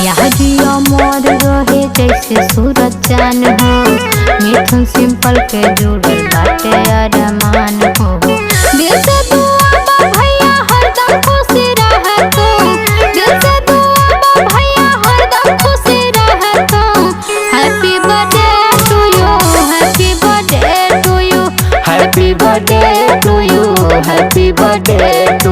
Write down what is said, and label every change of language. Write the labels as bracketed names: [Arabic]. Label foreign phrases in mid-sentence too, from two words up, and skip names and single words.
[Bhojpuri] यारी अमर रहे जैसे सूरज चांद हो, मिथुन सिंपल के जुड़ल बाटे अरमान हो। दिल से दुआ बा भैया हरदम खुशी रह तू, दिल से दुआ बा भैया हरदम खुशी रह तू। [English] Happy birthday to you, happy birthday to you, Happy birthday to you, happy birthday